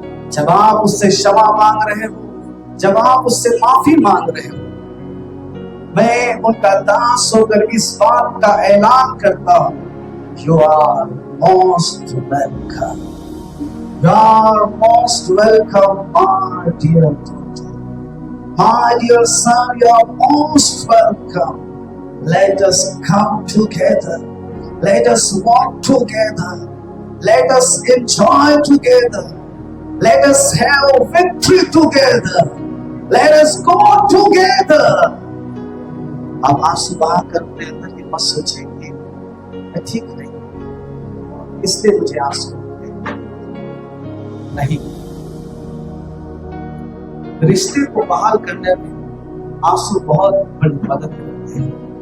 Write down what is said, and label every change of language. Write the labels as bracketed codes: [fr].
[hi] जब आप उससे क्षमा मांग रहे हो, जब आप उससे माफी मांग रहे हो, मैं उनका दास होकर इस बात का ऐलान करता हूं, [en] You are most welcome, you are most welcome my dear daughter, my dear son, you are most welcome. Let us come together, let us walk together, let us enjoy together, let us have victory together, let us go together. [hi] अब आंसू बहाकर अपने अंदर ये मत सोचेंगे मैं ठीक नहीं इसलिए मुझे आंसू नहीं। रिश्ते को बहाल करने में आंसू बहुत बड़ी मदद करते हैं।